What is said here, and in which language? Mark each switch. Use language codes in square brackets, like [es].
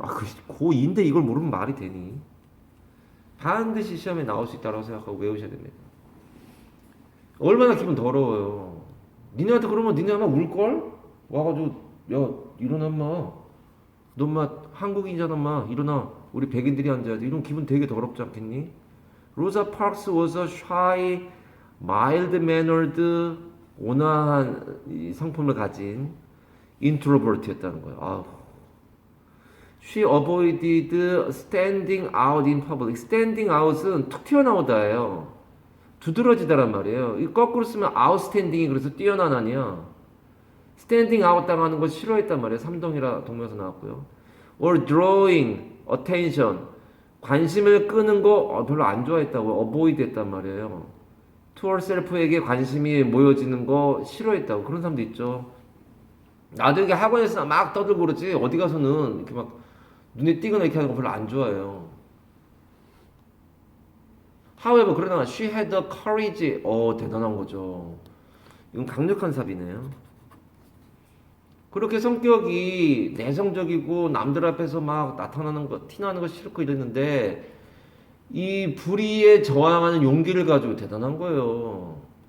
[ko] 아, 고2인데 이걸 모르면 말이 되니? 반드시 시험에 나올 수 있다고 생각하고 외우셔야 됩니다. 얼마나 기분 더러워요. 니네한테 그러면 니네 아마 울걸? 와가지고 야 일어나 마. 너 마 한국인이잖아 마. 일어나. 우리 백인들이 앉아야지. 이런 기분 되게 더럽지 않겠니? [en] Rosa Parks was a shy, mild-mannered [ko] 온화한 이 성품을 가진 introvert였다는 거예요. 아우. [en] She avoided standing out in public. [ko] standing out은 툭 튀어나오다예요. 두드러지다란 말이에요. 이 거꾸로 쓰면 outstanding이 그래서 뛰어난 아니야. standing out 당하는 거 싫어했단 말이에요. 삼동이라 동명사 나왔고요. [en] or drawing attention. [ko] 관심을 끄는 거 별로 안 좋아했다고 avoid 했단 말이에요. to herself에게 관심이 모여지는 거 싫어했다고. 그런 사람도 있죠. 나도 이게 학원에서 막 떠들고 그러지 어디 가서는 이렇게 막 눈에 띄거나 이렇게 하는 거 별로 안 좋아해요. [en] However, [ko] 그러나 [en] she had the courage. [ko] 대단한 거죠. 이건 강력한 삽이네요. 그렇게 성격이 내성적이고 남들 앞에서 막 나타나는 거, 티나는 거 싫고 이랬는데 이 불의에 저항하는 용기를 가지고 대단한 거예요.